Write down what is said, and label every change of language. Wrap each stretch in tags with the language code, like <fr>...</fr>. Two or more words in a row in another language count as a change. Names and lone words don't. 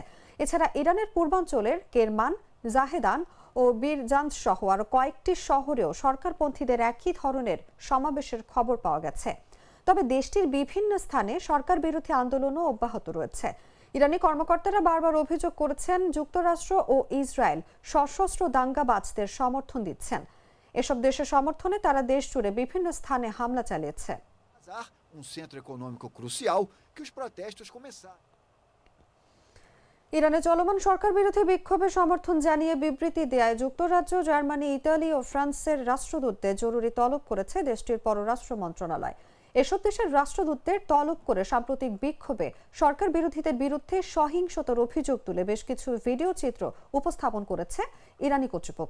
<bn>এছাড়া ইরানের পূর্বাঞ্চলের কেরমান, জাহেদান ও বীরজান্দ সহ আরো কয়েকটি শহরেও সরকারপন্থীদের একই ধরনের সমাবেশের খবর পাওয়া গেছে। তবে দেশটির বিভিন্ন স্থানে সরকার বিরোধী আন্দোলনও অব্যাহত রয়েছে। ইরানি কর্মকর্তারা বারবার অভিযোগ করেছেন যুক্তরাষ্ট্র ও ইসরায়েল সশস্ত্র দাঙ্গাবাজদের সমর্থন দিচ্ছেন। এসব দেশের সমর্থনে তারা দেশ জুড়ে বিভিন্ন স্থানে হামলা চালিয়েছে।</bn> <pt>Centro econômico crucial que os protestos começaram.</pt> <bn>ইরানে চলমান সরকার বিরোধী বিক্ষোভে সমর্থন জানিয়ে বিবৃতি দেয় যুক্তরাজ্য, জার্মানি, ইতালি ও ফ্রান্সের রাষ্ট্রদূতদের জরুরি তলব করেছে দেশটির পররাষ্ট্র মন্ত্রণালয়। এসব দেশের রাষ্ট্রদূতদের তলব করে সাম্প্রতিক বিক্ষোভে সরকার বিরোধীদের বিরুদ্ধে সহিংসতার অভিযোগ তুলে বেশ কিছু ভিডিও চিত্র উপস্থাপন করেছে ইরানি কর্তৃপক্ষ।</bn>